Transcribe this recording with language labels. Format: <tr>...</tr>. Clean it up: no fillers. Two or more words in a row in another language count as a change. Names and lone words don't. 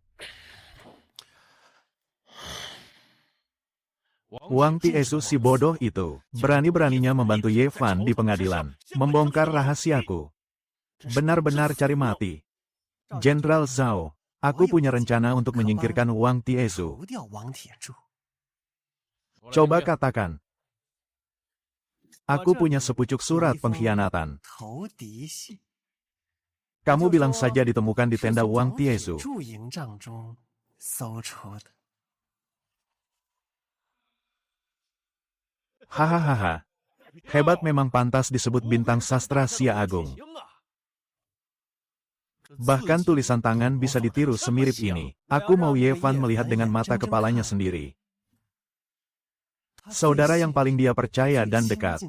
<id>Wang Tiesu si bodoh itu, berani-beraninya membantu Ye Fan di pengadilan, membongkar rahasiaku. Benar-benar cari mati. Jenderal Zhao, Aku punya rencana untuk menyingkirkan Wang Tiezu.</id> <zh>除掉王铁柱。</zh> <id>Coba katakan. Aku punya sepucuk surat pengkhianatan.</id> <zh>投敌信</zh> <id>Kamu bilang saja ditemukan di tenda Wang Tiezu.</id> <zh>驻营帐中搜出的。 Hahaha.</zh> <id>Hebat, memang pantas disebut bintang sastra Xia Agung. Bahkan tulisan tangan bisa ditiru semirip ini. Aku mau Yevan melihat dengan mata kepalanya sendiri. Saudara yang paling dia percaya dan dekat.</id>